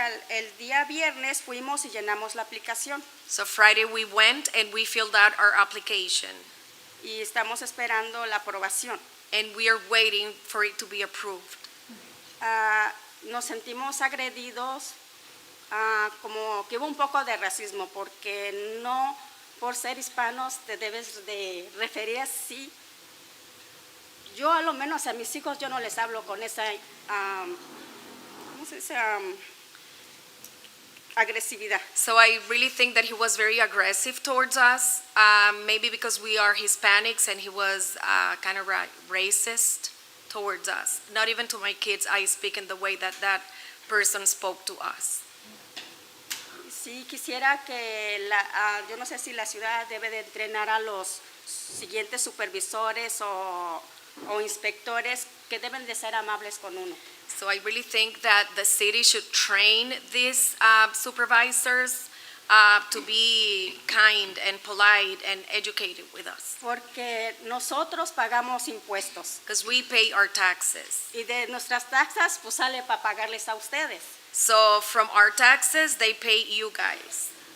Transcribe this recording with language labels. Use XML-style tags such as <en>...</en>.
<es>El día viernes fuimos y llenamos la aplicación</es> <en>So Friday we went and we filled out our application.</en> <es>y estamos esperando la aprobación.</es> <en>And we are waiting for it to be approved.</en> <es>Nos sentimos agredidos, como que hubo un poco de racismo, porque no por ser hispanos te debes de referir así. Yo a lo menos a mis hijos yo no les hablo con esa, ¿cómo se dice? Agresividad.</es> <en>So I really think that he was very aggressive towards us, maybe because we are Hispanics and he was kind of racist towards us. Not even to my kids, I speak in the way that that person spoke to us.</en> <es>Sí, quisiera que, yo no sé si la ciudad debe de entrenar a los siguientes supervisores o inspectores que deben de ser amables con uno.</es> <en>So I really think that the city should train these supervisors to be kind and polite and educated with us.</en> <es>Porque nosotros pagamos impuestos</es> <en>Because we pay our taxes.</en> <es>y de nuestras taxas pues sale para pagarles a ustedes.</es> <en>So from our taxes, they pay you guys.</en>